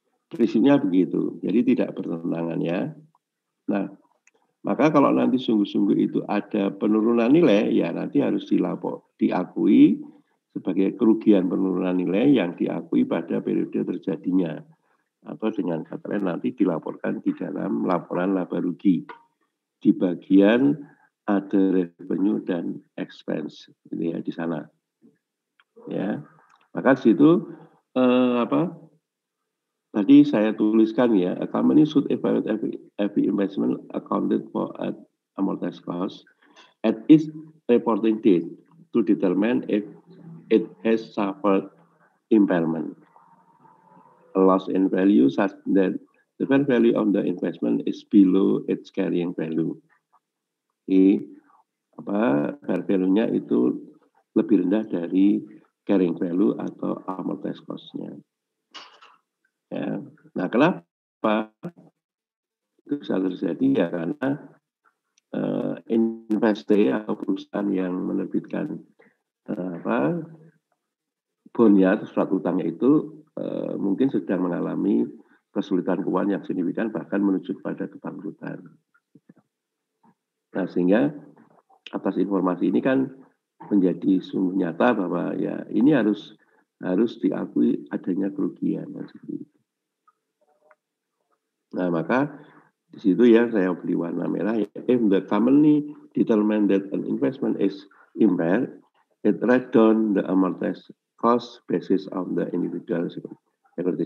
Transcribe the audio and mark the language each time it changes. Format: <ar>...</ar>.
<id>Prinsipnya begitu, jadi tidak bertentangan ya. Nah, maka kalau nanti sungguh-sungguh itu ada penurunan nilai, ya nanti harus diakui sebagai kerugian penurunan nilai yang diakui pada periode terjadinya. Atau dengan kata lain nanti dilaporkan di dalam laporan laba rugi di bagian other revenue dan expense ini ya di sana. Ya. Maka di situ tadi saya tuliskan ya,</id> <en>a company should evaluate every investment accounted for at amortized cost at its reporting date to determine if it has suffered impairment, a loss in value such that the fair value of the investment is below its carrying value.</en> <id>Jadi fair value-nya itu lebih rendah dari carrying value atau amortized cost-nya. Ya. Nah, kenapa itu bisa terjadi ya karena investasi atau perusahaan yang menerbitkan bondnya atau surat utangnya itu mungkin sedang mengalami kesulitan keuangan yang signifikan bahkan menuju pada kebangkrutan. Nah, sehingga atas informasi ini kan menjadi sungguh nyata bahwa ya ini harus diakui adanya kerugian. Nah, maka di situ ya saya beri warna merah.</id> <en>If the company determine that an investment is impaired, it write down the amortized cost basis of the individual security.</en>